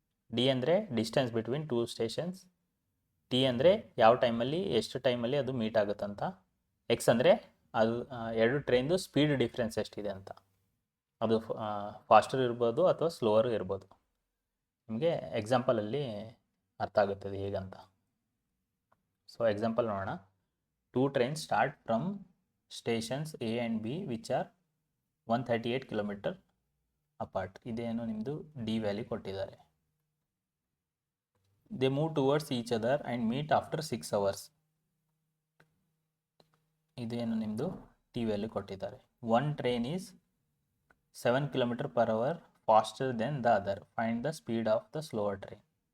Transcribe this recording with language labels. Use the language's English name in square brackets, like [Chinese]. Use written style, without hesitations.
[Kannada] D ಅಂದರೆ [English] distance between 2 stations, [Kannada] T ಅಂದರೆ ಯಾವ ಟೈಮಲ್ಲಿ ಎಷ್ಟು ಟೈಮಲ್ಲಿ ಅದು ಮೀಟ್ ಆಗುತ್ತಂತ, ಎಕ್ಸ್ ಅಂದರೆ ಅದು 2 ಟ್ರೈನ್ದು ಸ್ಪೀಡ್ ಡಿಫ್ರೆನ್ಸ್ ಎಷ್ಟಿದೆ ಅಂತ. ಅದು ಫಾಸ್ಟರ್ ಇರ್ಬೋದು ಅಥವಾ ಸ್ಲೋವರು ಇರ್ಬೋದು. ನಿಮಗೆ ಎಕ್ಸಾಂಪಲಲ್ಲಿ ಅರ್ಥ ಆಗುತ್ತದೆ ಹೇಗಂತ. ಸೊ ಎಕ್ಸಾಂಪಲ್ ನೋಡೋಣ. [English] 2 trains start from stations A and B which are 138 km apart. [Kannada] ಇದೇನು ನಿಮ್ಮದು ಡಿ ವ್ಯಾಲ್ಯೂ ಕೊಟ್ಟಿದ್ದಾರೆ. [English] They move towards each other and meet after 6 hours. [Kannada] ಇದೇನು ನಿಮ್ಮದು ಟಿ ವ್ಯಾಲ್ಯೂ ಕೊಟ್ಟಿದ್ದಾರೆ. [English] One train is 7 km/h faster than the other, find the speed of the slower train.